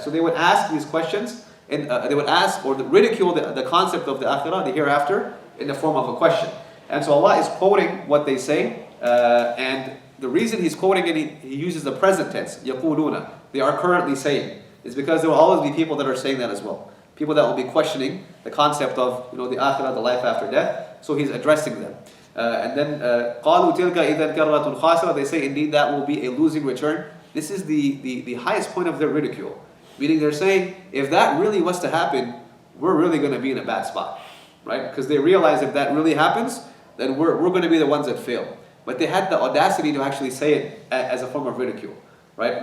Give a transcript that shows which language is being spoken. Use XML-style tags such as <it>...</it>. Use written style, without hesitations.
<en>So they would ask these questions, and they would ask or ridicule the concept of the akhirah, the hereafter, in the form of a question. And so Allah is quoting what they say, and the reason He's quoting it, He uses the present tense,</en> <ar>يَقُولُونَ.</ar> <en>They are currently saying, is because there will always be people that are saying that as well. People that will be questioning the concept of the akhirah, the life after death. So He's addressing them. And then</en> <ar>قَالُوا تِلْكَ إِذًا كَرَّةٌ خَاسِرَةٌ.</ar> <en>They say indeed that will be a losing return. This is the highest point of their ridicule. Meaning they're saying, if that really was to happen, we're really going to be in a bad spot. Right? Because they realize if that really happens, then we're going to be the ones that fail. But they had the audacity to actually say it as a form of ridicule. right?</en>